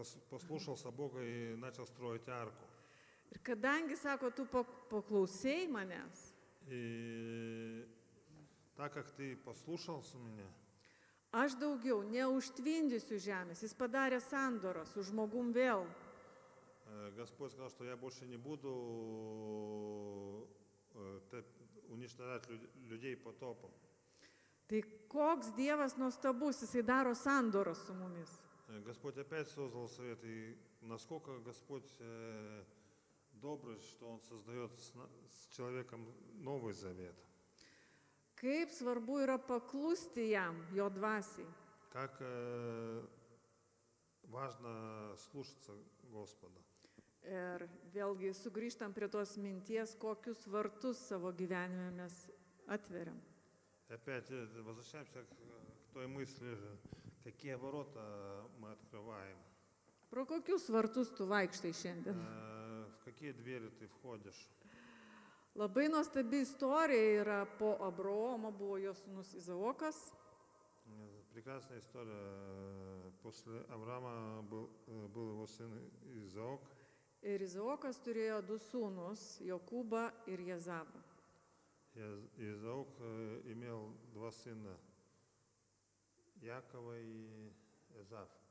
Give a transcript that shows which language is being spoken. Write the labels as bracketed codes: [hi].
[ru] послушался Бога и начал строить арку. [lt] Ir kadangi, sako, tu paklausėjai manęs, [ru] И так как ты послушался меня, [lt] aš daugiau neužtvindysiu žemės. Jis padarė sandorą su žmogum vėl. [ru] Господь сказал, что я больше не буду уничтожать людей потопом. [lt] Tai koks Dievas nuostabus, jisai daro sandorą su mumis. [ru] Господь опять создал совет, и насколько Господь добрый, что Он создает с человеком новый завет. [lt] Kaip svarbu yra paklusti jam, jo dvasiai. [ru] Как важно слушаться Господа. [lt] Ir vėlgi sugrįžtam prie tos minties, kokius vartus savo gyvenime mes atveriam. [ru] Опять возвращаемся к той мысли, какие ворота мы открываем, [lt] Pro kokius vartus tu vaikštai šiandien? [ru] в какие двери ты входишь. [lt] Labai nuostabi istorija yra po Abraomo, buvo jo sūnus Izaokas. [ru] Прекрасная история. После Авраама был его сын Изаок. [lt] Ir Izaokas turėjo du sūnus, Jokūbą ir Jezabą. [ru] Изаок имел два сына, Якова и Ezaf.